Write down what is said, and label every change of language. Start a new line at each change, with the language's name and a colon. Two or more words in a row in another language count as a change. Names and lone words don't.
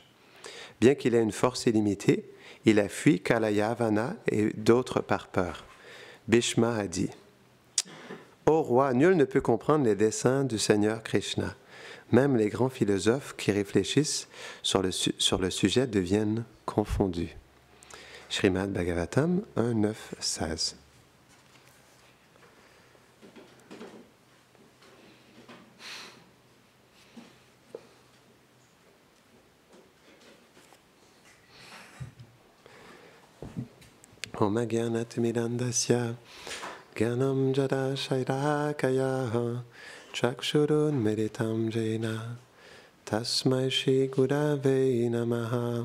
French: Bien qu'il ait une force illimitée, il a fui Kalayavana et d'autres par peur. Bhishma a dit: Ô roi, nul ne peut comprendre les desseins du Seigneur Krishna. Même les grands philosophes qui réfléchissent sur le sujet deviennent confondus. Srimad Bhagavatam 1, 9, 16.
Sanskrit: Om Agyanatmirandasya Gyanam Jada Shairakaya Chakshurun Meditam Jena Tasmai Shri Gurave Namaha